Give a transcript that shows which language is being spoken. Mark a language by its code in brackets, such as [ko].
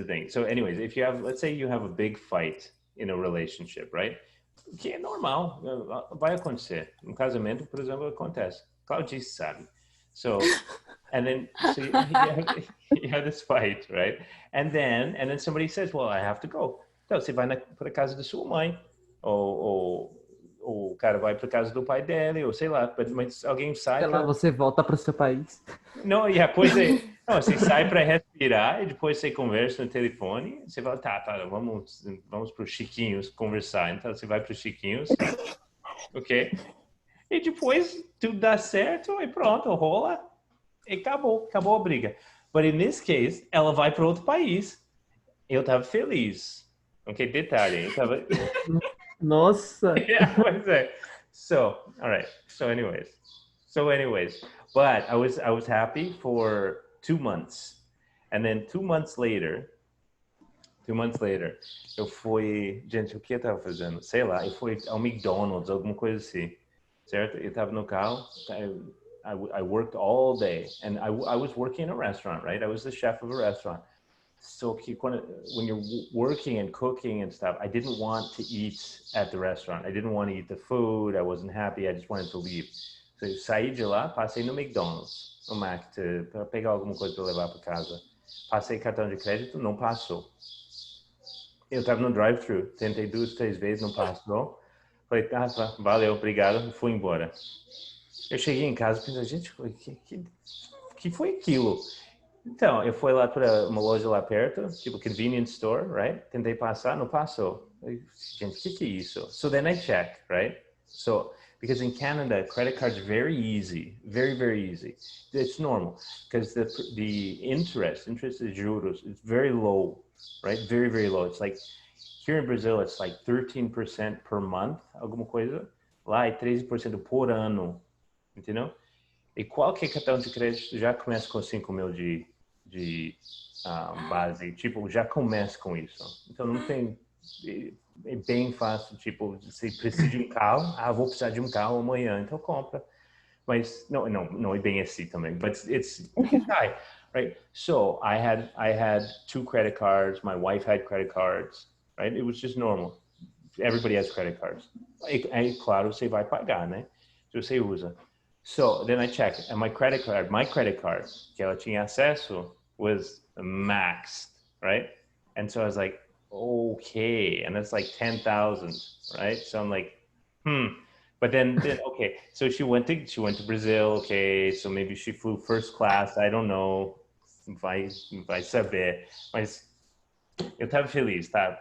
[en] So anyways, if you have, let's say you have a big fight in a relationship, right? [pt] Que é normal, vai acontecer. No casamento, por exemplo, acontece. Claudia sabe. [en] So, and then you have this fight, right? And then somebody says, well, I have to go. [pt] Então, você vai para casa da sua mãe, ou o cara vai para casa do pai dele, ou sei lá, mas alguém sai... Sei lá, você volta para o seu país. Não, depois você sai para respirar e depois você conversa no telefone, você fala, tá, vamos para o Chiquinhos conversar. Então, você vai para o Chiquinhos, ok? E depois tudo dá certo e pronto, rola e acabou a briga. [en] But in this case, [pt] ela vai para outro país. Eu tava feliz. Ok, detalhe, eu tava... Nossa! [en] Yeah, [pt] pois é. [en] So, all right. So anyways, but I was happy for 2 months. And then 2 months later, [pt] eu fui, gente, o que eu tava fazendo? Sei lá, eu fui ao McDonald's, alguma coisa assim. Certo? Eu tava no carro, [en] I worked all day, and I was working in a restaurant, right? I was the chef of a restaurant. so when you're working and cooking and stuff, I didn't want to eat at the restaurant. I didn't want to eat the food. I wasn't happy. I just wanted to leave. [pt] So eu saí de lá, passei no McDonald's, no Mac, para pegar alguma coisa para levar para casa. Passei cartão de crédito, não passou. Eu estava no drive-thru, tentei 2, 3 vezes, não passou. Falei, valeu, obrigado, fui embora. Eu cheguei em casa e pensei, gente, que foi aquilo? Então, eu fui lá para uma loja lá perto, tipo convenience store, right? Tentei passar, não passou. Gente, que é isso? [en] So then I check, right? So, because in Canada, credit cards very easy, very, very easy. It's normal because the interest is juros, it's very low, right? Very, very low. It's like, here in Brazil, it's like 13% per month, [pt] alguma coisa. Lá é 13% por ano, entendeu? E qualquer cartão de crédito já começa com 5 mil de base, tipo, já começa com isso. Então não tem, é bem fácil, tipo, você precisa de um carro, vou precisar de um carro amanhã, então compra. Mas não é bem assim também, [en] but it's high, right? So I had 2 credit cards, my wife had credit cards, right? It was just normal. Everybody has credit cards. [pt] É claro, você vai pagar, né? Se você usa. [en] So then I check, and my credit card, [pt] que ela tinha acesso, [en] was maxed, right? And so I was like, okay, and it's like 10,000, right? So I'm like, But then okay, so she went to Brazil, okay, so maybe she flew first class, I don't know, [pt] vai saber, mas eu tava feliz, tá?